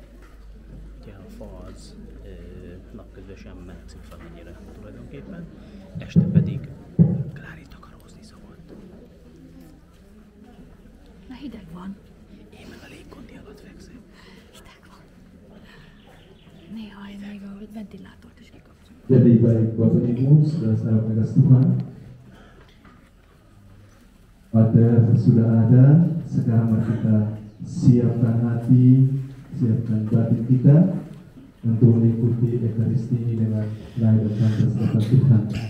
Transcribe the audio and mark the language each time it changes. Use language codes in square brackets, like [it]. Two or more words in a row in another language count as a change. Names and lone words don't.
[hu] Ugye a fa az napközben sem melegszik fel ennyire tulajdonképpen, este pedig Klári takarózni szokott. Na hideg van. Én meg a légkondi alatt fekszek. Hideg van. Néha én még a ventilátort is kikapcsolom. [id] Jadi baik Bapak Ibu, saudara kasih Tuhan, sudah ada, sekarang mari kita siapkan hati, siapkan batin kita untuk mengikuti Ekaristi ini dengan lahir dan bersama Tuhan.